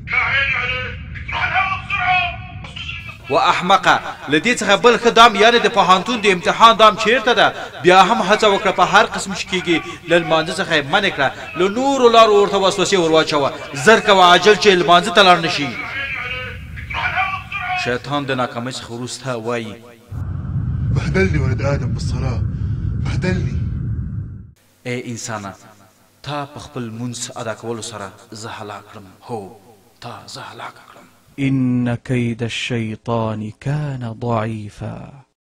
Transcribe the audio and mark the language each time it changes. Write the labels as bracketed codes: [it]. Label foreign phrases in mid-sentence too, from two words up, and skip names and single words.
[ps] و احمقه له دې څخه بل ښه دام یعنې د پوهنتون د امتحان دام چیرته ده بیا هم هڅه وکړه په هر قسم چې کېږي له لمانځه څخه یې منع کړه له نورو لارو ورته وسوسې ور واچوه زر کوه عاجل چې لمانځه ته لاړ نه شي شیطان د ناکامۍ څخه وروسته وایي [ar] بهدلني ولد آدم بالصلاة بهدلني [ps] ای انسانه تا په خپل لمونځ ادا کولو سره زه هلاک کړم هو تا زه هلاک کړم [ar] إن كيد الشيطان كان ضعيفا